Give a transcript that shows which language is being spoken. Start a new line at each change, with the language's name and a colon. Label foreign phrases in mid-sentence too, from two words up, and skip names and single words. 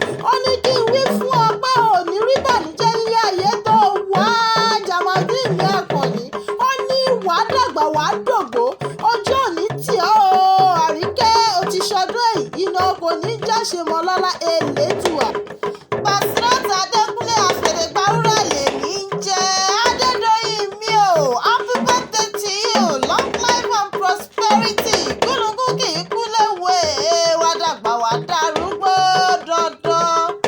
Yoruba: Ó ní kí n wí fún ọ pé ò ní rí bànújẹ́ nílé ayé tó wà á, Jamaldeen mi Àkànní. Ó ní wà á dàgbà, wà á dògbó, ojú ò ní tì ọ́ o, Àríkẹ́, o ti ṣọdún èyí náà, kò ní jáṣe mọ́ lọ́lá Elédùà. Basirat Adékúnlé Afèrègbàwúrà lèmi ń jẹ́. Adédoyin mi o,
English: happy birthday to you, long life and prosperity.
Yoruba: Gúnugún kì í kú léwe, wá dàgbà, wá darúgbó dandan.